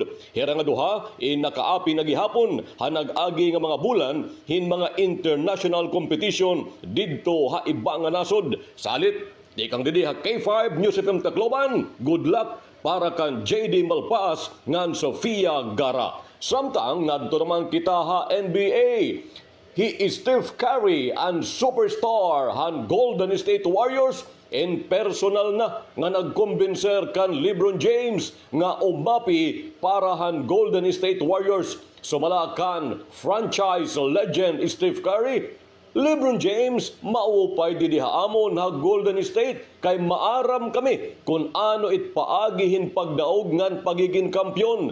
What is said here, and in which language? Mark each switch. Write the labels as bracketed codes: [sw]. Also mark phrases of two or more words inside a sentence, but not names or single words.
[war] Hira nga duha nakaapi na gihapon ha nag-agi nga mga bulan hin mga international competition didto ha ibang nasod. Salit di kang didi ha K5 News FM Tacloban. [en] Good luck [war] para kan JD Malpas ngan Sofia Gara. Samtang ngadto naman kita ha NBA. [en] He is Steph Curry and superstar [war] han Golden State Warriors in personal na nga nagkumbinser kan LeBron James nga umapi para han Golden State Warriors. Sumala kan franchise legend Steph Curry. LeBron James, maupay didihaamon ha Golden State kay maaram kami kung ano itpaagihin pagdaog ngan pagiging kampyon.